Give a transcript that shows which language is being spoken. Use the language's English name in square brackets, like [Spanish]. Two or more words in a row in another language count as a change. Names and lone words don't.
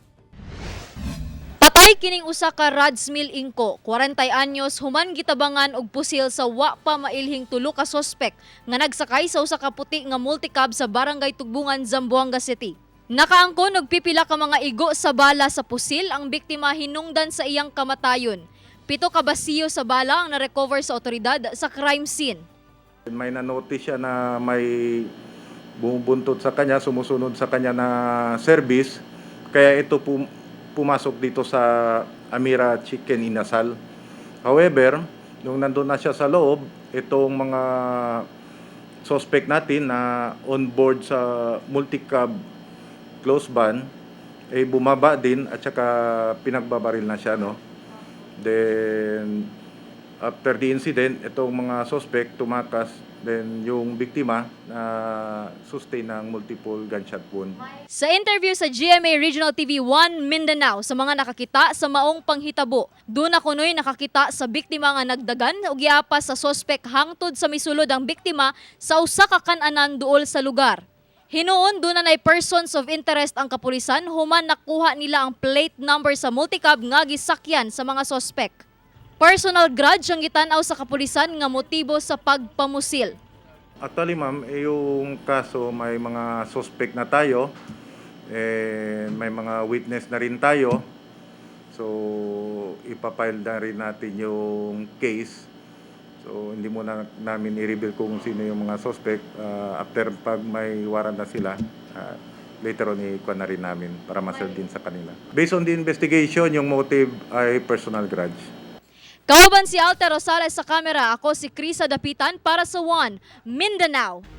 [Cebuano] Patay kining usa ka Rads Mill Inco, 40 anyos, human gitabangan og pusil sa wa pa mailhing tulo ka sospek nga nagsakay sa usa ka puti nga multicab sa Barangay Tugbungan, Zamboanga City. Nakaangkon og pipila ka mga igo sa bala sa pusil, ang biktima hinungdan sa iyang kamatayon. 7 ka basiyo sa bala ang na-recover sa otoridad sa [English] crime scene. [Filipino] May na-notice siya na may bumubuntot sa kanya, sumusunod sa kanya na service, kaya ito pumasok dito sa Amira Chicken Inasal. However, nung nandun na siya sa loob, itong mga suspect natin na [English] on board [Filipino] sa multi-cab close van, ay bumaba din at saka pinagbabaril na siya, no? [English] Then, after the incident, [Filipino] itong mga suspect tumakas, then yung biktima na sustain ng [English] multiple gunshot wound. [Cebuano] Sa interview sa GMA Regional TV 1 Mindanao sa mga nakakita sa maong panghitabo, doon na kunoy nakakita sa biktima nga nagdagan ug giapas sa suspect hangtod sa misulod ang biktima sa usa ka kan-anan duol sa lugar. Hinuon doon na [English] persons of interest [Cebuano] ang kapulisan human nakuha nila ang [English] plate number [Cebuano] sa multicab nga gisakyan sa mga suspect. [English] Personal grudge [Cebuano] ang gitanaw sa kapulisan nga motibo sa pagpamusil. [English] Actually, [Filipino] ma'am, yung kaso may mga suspect na tayo, may mga witness na rin tayo. So, ipapile na rin natin yung case. So, hindi mo na namin i-reveal kung sino yung mga suspect. After pag may warrant na sila, later on i-kuha na rin namin para ma-serve din sa kanila. [English] Based on the investigation, [Filipino] yung motive ay [English] personal grudge. [Cebuano] Kauban si Alter Rosales sa kamera, ako si Krisa Dapitan para sa One Mindanao.